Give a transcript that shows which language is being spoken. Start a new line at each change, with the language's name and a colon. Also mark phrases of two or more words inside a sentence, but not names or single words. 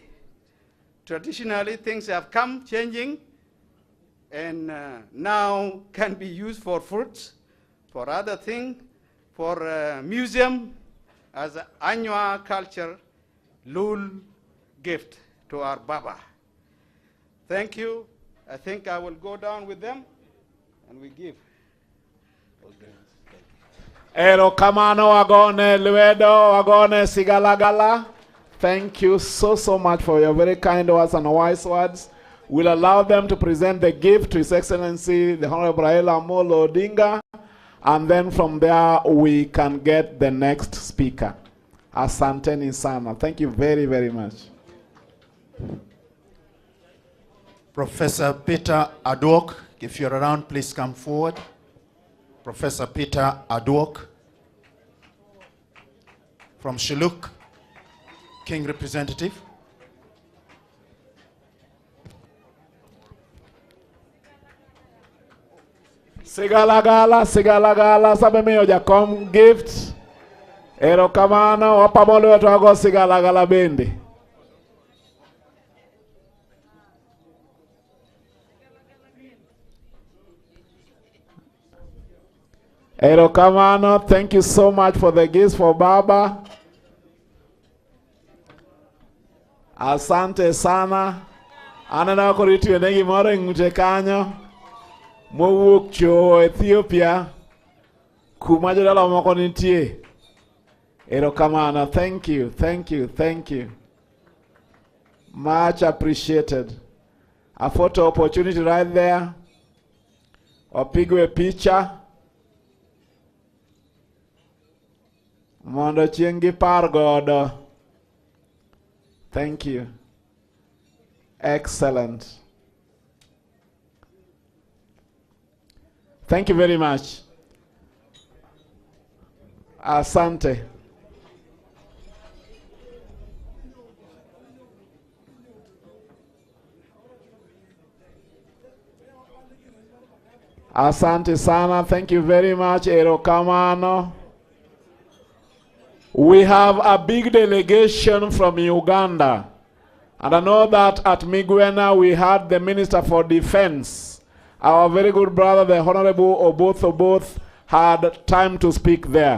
English: Traditionally, things have come changing, and now can be used for fruits, for other things, for museum, as an annual culture lul gift to our Baba. Thank you. I think I will go down with them and we give.
Luo (Kenya and Tanzania): Ero kamano agone luedo agone sigalagala.
English: Thank you so much for your very kind words and wise words. We'll allow them to present the gift to His Excellency, the Honorable Raila Amolo Odinga, and then from there we can get the next speaker.
Swahili: Asanteni sana.
English: Thank you very, very much. Professor Peter Adwok, if you're around, please come forward. Professor Peter Adwok from Shilluk, King Representative.
Luo (Kenya and Tanzania): Sigalagala, sigalagala, sabe miyo jakom gift. Ero kamano, wapamolo wetu wago sigalagala bendi. Ero kamano,
English: thank you so much for the gifts for Baba.
Swahili: Asante sana.
Luo (Kenya and Tanzania): Anana koriti wenegi moro ngute kanyo. Mowuok cho Ethiopia. Kumajo dala moko nitie. Ero kamano,
English: thank you, thank you, thank you. Much appreciated. A photo opportunity right there.
Luo (Kenya and Tanzania): Opigwe picha. Mondo chiengi par godo.
English: Thank you. Excellent. Thank you very much.
Swahili: Asante. Asante sana.
English: Thank you very much.
Luo (Kenya and Tanzania): Ero kamano.
English: We have a big delegation from Uganda. And I know that at Migwena we had the Minister for Defense. Our very good brother, the Honorable Oboth, had time to speak there.